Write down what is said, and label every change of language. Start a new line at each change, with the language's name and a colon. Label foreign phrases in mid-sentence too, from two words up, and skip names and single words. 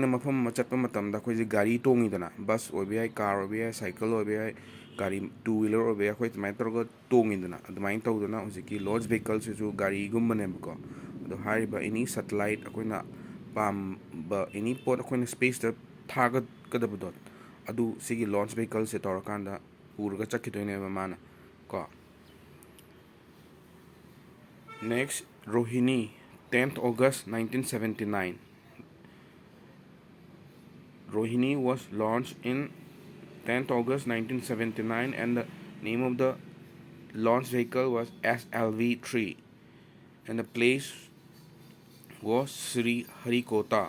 Manipuri: mafam ama chatpa matamda akhoi gari tongidana bus oibe ai car oibe ai cycle oibe ai gari
English: two wheeler
Manipuri: oibe ai akhoi tamai torga tongidana adumain tawdana hojiki
English: launch vehicles
Manipuri: su gari gumbane ko ado hariba any satellite akoina pam ba any pot akoina space ta thaga kadabudot adu sigi
English: launch vehicles
Manipuri: se torakanda purga chakhidoine ba mana ko
English: next Rohini 10th August 1979 Rohini was launched in 10th August 1979 and the name of the launch vehicle was SLV-3 and the place was Sri Harikota.